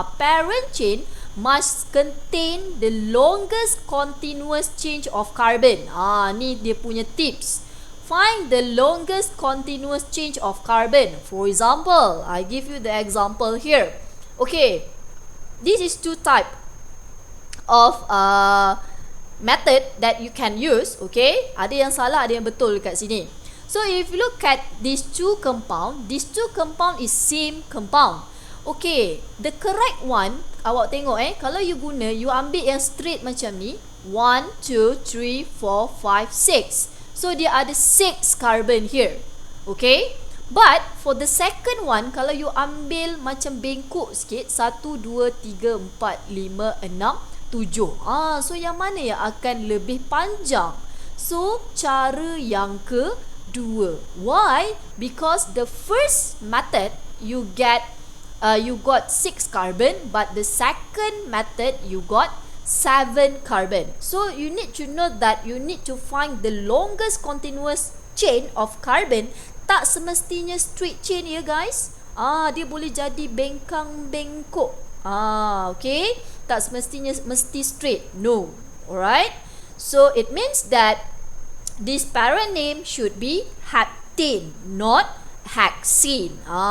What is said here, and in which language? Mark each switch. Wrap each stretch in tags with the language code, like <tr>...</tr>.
<en>Parent chain must contain the longest continuous change of carbon.</en> <ms>Ni dia punya tips.</ms> <en>Find the longest continuous change of carbon. For example, I give you the example here. Okay, this is two type of method that you can use.</en> <ms>Okay, ada yang salah, ada yang betul dekat sini.</ms> <en>So if you look at these two compound is same compound. Okay, the correct one,</en> <ms>awak tengok kalau you guna, you ambil yang straight macam ni, 1, 2, 3, 4, 5, 6.</ms> <en>So</en> <ms>dia ada</ms> <en>6 carbon here. Okay, but for the second one,</en> <ms>kalau you ambil macam bengkok sikit,</ms> <en>1, 2, 3, 4, 5, 6, 7.</en> <ms>So yang mana yang akan lebih panjang? So cara yang kedua. Why?</ms> <en>Because the first method you got 6 carbon, but the second method you got 7 carbon. So you need to know that you need to find the longest continuous chain of carbon.</en> <ms>Tak semestinya straight chain ya guys. Dia boleh jadi bengkang bengkok. Okay, tak semestinya mesti straight. No. Alright.</ms> <en>So it means that this parent name should be heptane, not hexene.</en>